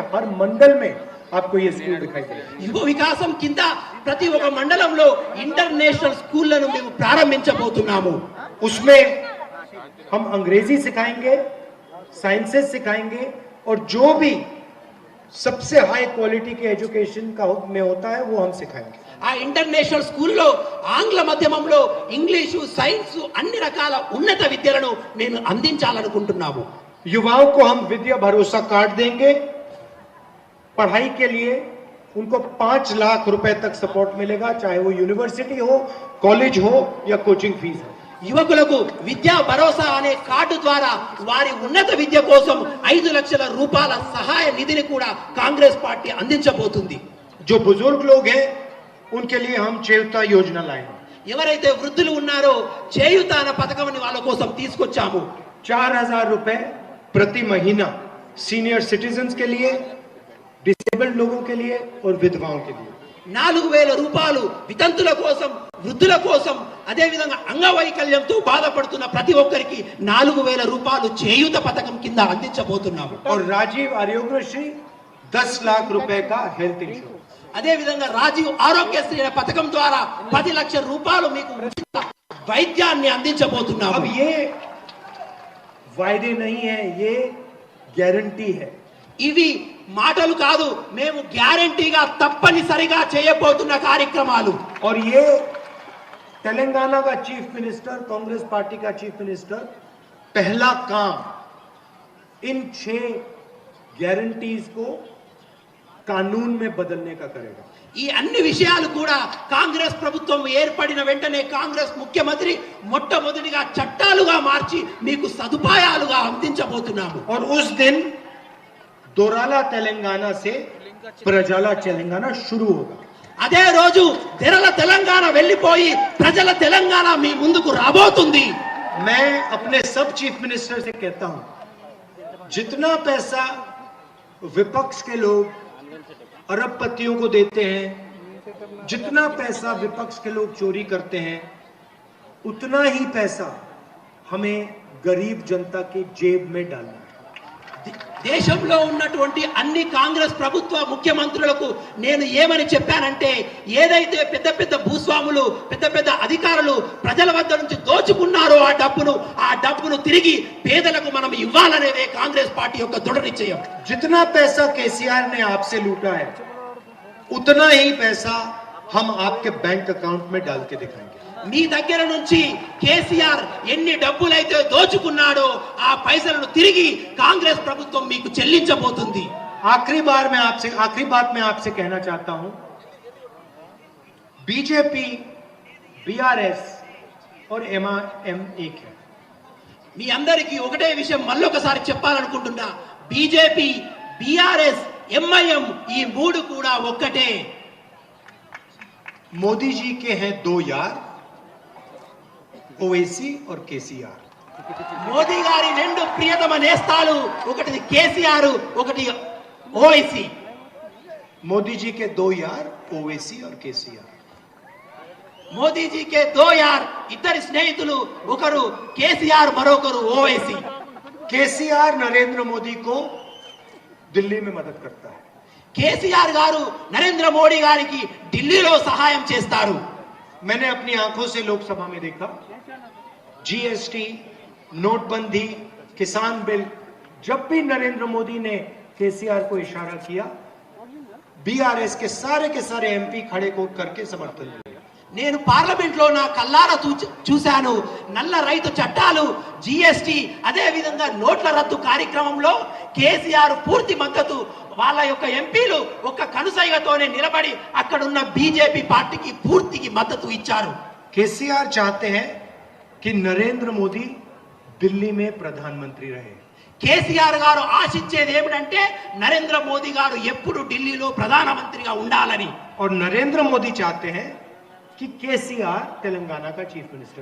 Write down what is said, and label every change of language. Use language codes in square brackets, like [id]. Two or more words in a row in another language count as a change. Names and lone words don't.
[hi] हर मंडल में आपको ये स्कूल दिखाई देगा. [te] యువ వికాసం కింద ప్రతి ఒక్క మండలంలో ఇంటర్నేషనల్ స్కూళ్లను మేము ప్రారంభించబోతున్నాము. [hi] उसमें हम अंग्रेजी सिखाएंगे, साइंसेस सिखाएंगे और जो भी सबसे [en] high quality [hi] के एजुकेशन का में होता है वो हम सिखाएंगे. [te] ఆ ఇంటర్నేషనల్ స్కూల్లో ఆంగ్ల మాధ్యమంలో ఇంగ్లీషు సైన్స్ అన్ని రకాల ఉన్నత విద్యలను మేము అందించాలనుకుంటున్నాము. [hi] युवाओं को हम विद्या भरोसा कार्ड देंगे. पढ़ाई के लिए उनको 5 लाख रुपए तक सपोर्ट मिलेगा, चाहे वो यूनिवर्सिटी हो, कॉलेज हो या [en] coaching fees [hi] हो. [te] యువకులకు విద్యా భరోసా అనే కార్డు ద్వారా వారి ఉన్నత విద్య కోసం 5 లక్షల రూపాయల సహాయ నిధిని కూడా కాంగ్రెస్ పార్టీ అందించబోతుంది. [hi] जो बुजुर्ग लोग हैं उनके लिए हम చేయూత योजना लाएंगे. [te] ఎవరైతే వృద్ధులు ఉన్నారో చేయూత అనే పథకంని వాళ్ళ కోసం తీసుకొచ్చాము. [hi] 4,000 रुपए प्रति महीना [en] senior citizens [hi] के लिए, डिसेबल्ड लोगों के लिए और विधवाओं के लिए. [te] 4,000 రూపాయలు వితంతుల కోసం, వృద్ధుల కోసం, అదే విధంగా అంగవైకల్యంతో బాధపడుతున్న ప్రతి ఒక్కరికి 4,000 రూపాయలు చేయూత పథకం కింద అందించబోతున్నాము. [hi] और राजीव आरोग्यश्री 10 लाख रुपए का [en] health insurance. [te] అదే విధంగా రాజీవ్ ఆరోగ్యశ్రీ అనే పథకం ద్వారా 10 లక్షల రూపాయలు మీకు ఉచిత వైద్యాన్ని అందించబోతున్నాము. [hi] अब ये वायदे नहीं है, ये गारंटी है. [te] ఇవి మాటలు కాదు, మేము గ్యారంటీగా తప్పనిసరిగా చేయబోతున్న కార్యక్రమాలు. [hi] और ये तेलंगाना का [en] chief minister, [hi] कांग्रेस पार्टी का [en] chief minister [hi] पहला काम इन 6 गारंटीज को कानून में बदलने का करेगा. [te] ఈ అన్ని విషయాలు కూడా కాంగ్రెస్ ప్రభుత్వం ఏర్పడిన వెంటనే కాంగ్రెస్ ముఖ్యమంత్రి మొట్టమొదటిగా చట్టాలుగా మార్చి మీకు సదుపాయాలుగా అందించబోతున్నాము. [hi] और उस दिन दोराला तेलंगाना से प्रजाला तेलंगाना शुरू होगा. [te] అదే రోజు తెరల తెలంగాణ వెళ్ళిపోయి ప్రజల తెలంగాణ మీ ముందుకు రాబోతుంది. [hi] मैं अपने सब [en] chief minister [hi] से कहता हूं, जितना पैसा विपक्ष के लोग अरबपतियों को देते हैं, जितना पैसा विपक्ष के लोग चोरी करते हैं, उतना ही पैसा हमें गरीब जनता के जेब में डालना है. [te] దేశంలో ఉన్నటువంటి అన్ని కాంగ్రెస్ ప్రభుత్వ ముఖ్యమంత్రులకు నేను ఏమని చెప్పానంటే, ఏదైతే పెద్ద పెద్ద భూస్వాములు పెద్ద పెద్ద అధికారులు ప్రజల వద్ద నుంచి దోచుకున్నారో ఆ డబ్బును తిరిగి పేదలకు మనం ఇవ్వాలనేదే కాంగ్రెస్ పార్టీ యొక్క దృఢ నిశ్చయం. [hi] जितना पैसा केसीआर ने आपसे लूटा है उतना ही पैसा हम आपके [en] bank account [hi] में डाल के दिखाएंगे. [te] మీ దగ్గర నుంచి కేసీఆర్ ఎన్ని డబ్బులైతే దోచుకున్నాడో ఆ పైసలను తిరిగి కాంగ్రెస్ ప్రభుత్వం మీకు చెల్లించబోతుంది. [hi] आखिरी बात मैं आपसे कहना चाहता हूं, बीजेपी बीआरएस और एमआईएम एक है. [te] మీ అందరికీ ఒకటే విషయం మళ్ళొకసారి చెప్పాలనుకుంటున్నా, బీజేపీ బీఆర్ఎస్ ఎంఐఎం ఈ మూడు కూడా ఒక్కటే. [hi] मोदी जी के हैं दो यार, ओवैसी और केसीआर. [te] మోదీ గారి రెండు ప్రియతమ నేస్తాలు, ఒకటి కేసీఆర్ ఒకటి ఓవైసీ. [hi] मोदी जी के दो यार ओवैसी और केसीआर. मोदी जी के दो यार, [te] ఇద్దరి స్నేహితులు, ఒకరు కేసీఆర్ మరొకరు ఓవైసీ. [hi] केसीआर नरेंद्र मोदी को दिल्ली में मदद करता है. [te] కేసీఆర్ గారు నరేంద్ర మోడీ గారికి ఢిల్లీలో సహాయం చేస్తారు. [hi] मैंने अपनी आंखों से लोकसभा में देखा, जीएसटी, नोटबंदी, किसान बिल, जब भी नरेंद्र मोदी ने केसीआर को इशारा किया, बीआरएस के सारे एमपी खड़े को करके समर्थन दिया. [te] నేను పార్లమెంట్ లో నా కల్లారా చూశాను. నల్ల రైతు చట్టాలు, జిఎస్టి, అదే విధంగా నోట్ల రద్దు కార్యక్రమంలో కేసీఆర్ పూర్తి మద్దతు, వాళ్ళ యొక్క ఎంపీలు ఒక కనుసైగతోనే నిలబడి అక్కడున్న బీజేపీ పార్టీకి పూర్తికి మద్దతు ఇచ్చారు. [hi] केसीआर चाहते हैं कि नरेंद्र मोदी दिल्ली में प्रधानमंत्री रहे. [te] కేసీఆర్ గారు ఆశించేది ఏమిటంటే నరేంద్ర మోదీ గారు ఎప్పుడు ఢిల్లీలో ప్రధానమంత్రిగా ఉండాలని. [hi] और नरेंद्र मोदी चाहते हैं कि केसीआर तेलंगाना का [en] chief minister.